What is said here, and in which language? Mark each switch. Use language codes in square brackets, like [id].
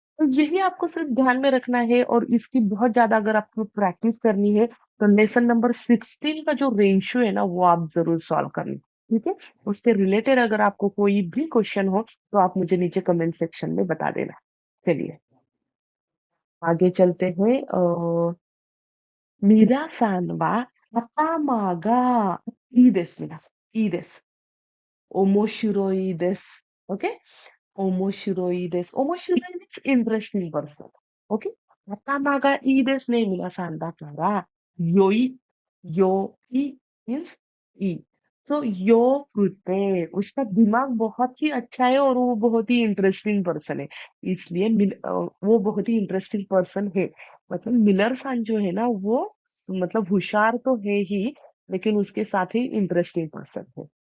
[hi] तो यही आपको सिर्फ ध्यान में रखना है, और इसकी बहुत ज्यादा अगर आपको प्रैक्टिस करनी है तो लेसन नंबर 16 का जो रेशियो है ना वो आप जरूर सॉल्व करना। ठीक है, उसके रिलेटेड अगर आपको कोई भी क्वेश्चन हो तो आप मुझे नीचे कमेंट सेक्शन में बता देना। चलिए आगे चलते हैं। [ja] मीरा-सान वा頭がいいです皆さん。いいです。面白いです。Okay? 面白いです。 [en] 面白い means interesting person. Okay? [ja] 頭がいいですね、皆さん。だから、良い。良い means いい。 [hi] तो यो कुत्ते उसका दिमाग बहुत ही अच्छा है और वो बहुत ही इंटरेस्टिंग पर्सन है, इसलिए वो बहुत ही इंटरेस्टिंग पर्सन है। मतलब मिलर सान जो है ना वो मतलब होशियार तो है ही, लेकिन उसके साथ ही इंटरेस्टिंग पर्सन है।